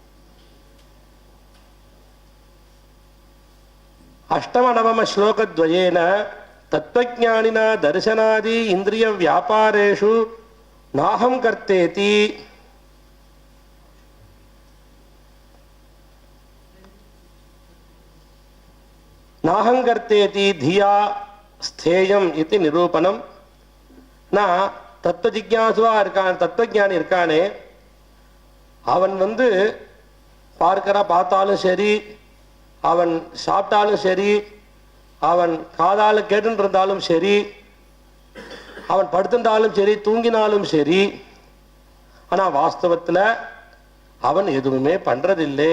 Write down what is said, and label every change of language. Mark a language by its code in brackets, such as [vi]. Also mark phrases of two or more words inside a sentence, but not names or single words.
[sa] अष्टम नवम श्लोकद्वयेन तत्त्वज्ञानिना दर्शनादि इंद्रिय व्यापारेषु नाहं कर्तेति धिया स्थेयम् इति निरूपणम्। [ta] न தத்துவ ஜிக்ஞாசுவா இருக்கான், தத்துவஞானி இருக்கானே, அவன் பார்த்தாலும் சரி, அவன் சாப்பிட்டாலும் சரி, அவன் காதால கேட்டு இருந்தாலும் சரி, அவன் படுத்திருந்தாலும் சரி, தூங்கினாலும் சரி, ஆனா வாஸ்தவத்துல அவன் எதுவுமே பண்றதில்லை.